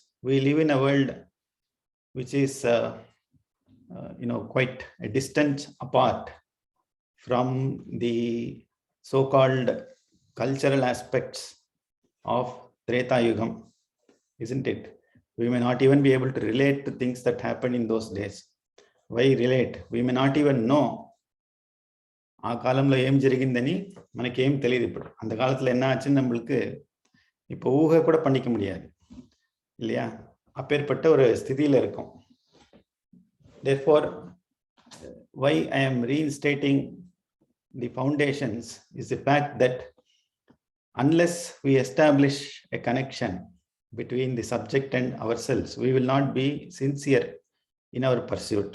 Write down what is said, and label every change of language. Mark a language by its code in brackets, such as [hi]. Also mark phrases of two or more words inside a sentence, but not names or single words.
[en] We live in a world which is quite a distance apart from the so-called cultural aspects of Treta Yugam, isn't it? We may not even be able to relate to things that happened in those days. Why relate? We may not even know. [te] ఆ కాలంలో ఏం జరిగిందని మనకి ఏం తెలియదు. [ta] ఇప్పుడు அந்த காலத்துல என்ன ஆச்சுன்னு நம்மளுக்கு இப்போ ஊகை கூட பண்ணிக்க முடியாது இல்லையா? அப்பேற்பட்ட ஒரு ஸ்திதியில இருக்கும். [en] Therefore, why I am reinstating the foundations is the fact that unless we establish a connection between the subject and ourselves, we will not be sincere in our pursuit.